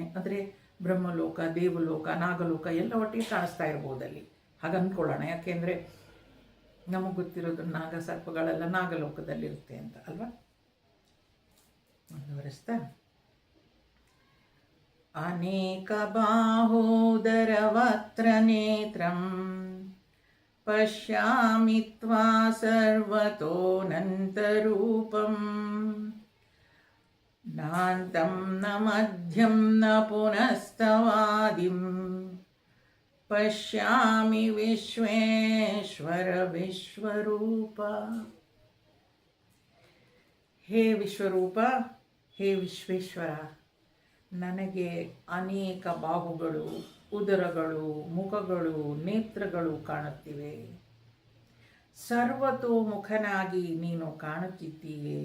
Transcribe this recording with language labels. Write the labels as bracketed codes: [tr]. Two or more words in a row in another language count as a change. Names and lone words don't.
[kn] ಅಂದರೆ ಬ್ರಹ್ಮಲೋಕ, ದೇವಲೋಕ, ನಾಗಲೋಕ ಎಲ್ಲ ಒಟ್ಟಿಗೆ ಕಾಣಿಸ್ತಾ ಇರ್ಬೋದು ಅಲ್ಲಿ, ಹಾಗೆ ಅಂದ್ಕೊಳ್ಳೋಣ. ಯಾಕೆಂದರೆ ನಮಗೆ ಗೊತ್ತಿರೋದು ನಾಗ ಸರ್ಪಗಳೆಲ್ಲ ನಾಗಲೋಕದಲ್ಲಿರುತ್ತೆ ಅಂತ ಅಲ್ವಾ. ಮುಂದುವರಿಸ್ತಾ, [sa] अनेकबाहोदरवक्त्रनेत्रं पश्यामि त्वा सर्वतोऽनन्तरूपम् नान्तं न मध्यं न पुनस्तवादिं पश्यामि विश्वेश्वर विश्वरूप. [kn] ಹೇ ವಿಶ್ವರೂಪ, ಹೇ ವಿಶ್ವೇಶ್ವರ, ನನಗೆ ಅನೇಕ ಬಾಹುಗಳು, ಉದರಗಳು, ಮುಖಗಳು, ನೇತ್ರಗಳು ಕಾಣುತ್ತಿವೆ. ಸರ್ವತೋಮುಖನಾಗಿ ನೀನು ಕಾಣುತ್ತಿದ್ದೀಯೆ.